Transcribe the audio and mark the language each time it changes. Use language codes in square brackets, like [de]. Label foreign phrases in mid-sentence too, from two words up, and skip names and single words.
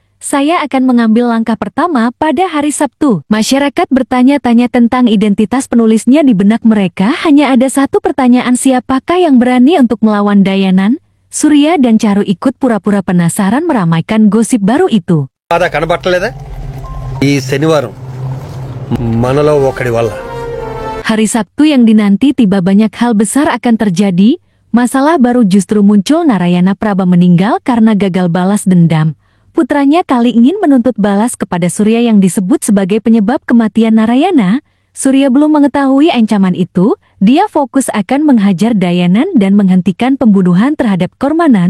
[id] Saya akan mengambil langkah pertama pada hari Sabtu. Masyarakat bertanya-tanya tentang identitas penulisnya. Di benak mereka hanya ada satu pertanyaan, siapakah yang berani untuk melawan Dayanan? Surya dan Charu ikut pura-pura penasaran meramaikan gosip baru itu. [te] ada కనబట్టలేదా ఈ శనివారం మనలో ఒకడి వల్ల. [id] Hari Sabtu yang dinanti tiba, banyak hal besar akan terjadi. Masalah baru justru muncul. Narayana Praba meninggal karena gagal balas dendam. Putranya Kali ingin menuntut balas kepada Surya yang disebut sebagai penyebab kematian Narayana. Surya belum mengetahui ancaman itu. Dia fokus akan menghajar Dayanan dan menghentikan pembunuhan terhadap Kormanan.